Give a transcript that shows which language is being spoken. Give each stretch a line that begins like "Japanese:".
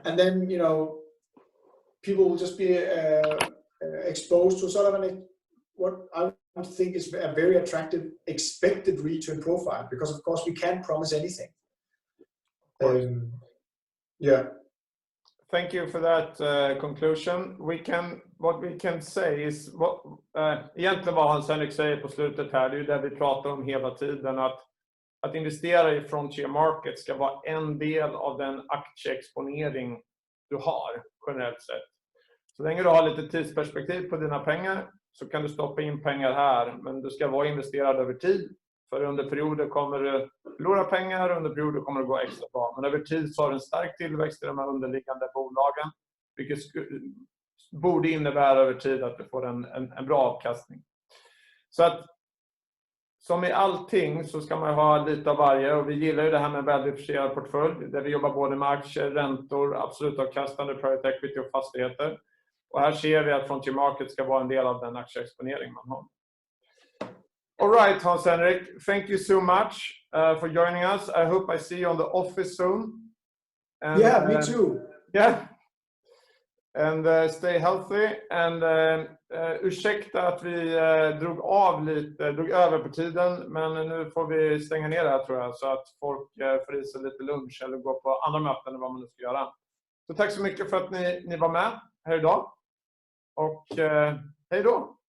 English: And then, you know, people will just be exposed to sort of what I would think is a very attractive expected return profile, because of course we can't promise anything. Yeah. Thank you for that conclusion. What we can say is,
Swedish: egentligen vad Hans-Henrik säger på slutet här, det är ju det vi pratar om hela tiden, att investera i frontier market ska vara en del av den aktieexponering du har generellt sett. Så länge du har lite tidsperspektiv på dina pengar så kan du stoppa in pengar här, men du ska vara investerad över tid. För under perioder kommer du förlora pengar, under perioder kommer det gå extra bra. Men över tid så har du en stark tillväxt i de här underliggande bolagen, vilket borde innebära över tid att du får en bra avkastning. Så att som i allting så ska man ha lite av varje, och vi gillar ju det här med en väldiversifierad portfölj där vi jobbar både med aktier, räntor, absolut avkastande, private equity och fastigheter. Och här ser vi att frontier market ska vara en del av den aktieexponering man har.
English: All right, Hans-Henrik, thank you so much for joining us. I hope I see you on the office soon. And, yeah, me too. Yeah. And stay healthy.
Swedish: And ursäkta att vi drog över på tiden, men nu får vi stänga ner det här tror jag, så att folk får i sig lite lunch eller gå på andra möten än vad man nu ska göra. Så tack så mycket för att ni var med här idag. Och hej då!